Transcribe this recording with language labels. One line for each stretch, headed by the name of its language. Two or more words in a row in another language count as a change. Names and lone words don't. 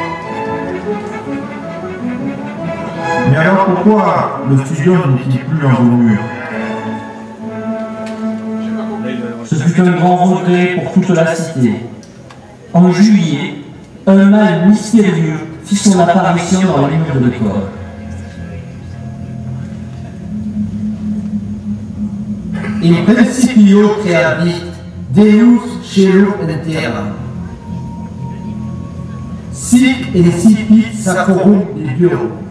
French: Mais alors pourquoi le studium n'est-il plus en vos murs? Ce fut un grand regret pour toute la cité. En juillet, un mal mystérieux fit son apparition dans les murs de l'école.
Latin: In principio creavit Deus caelum et terram. Sic incipit sacrorum Deo.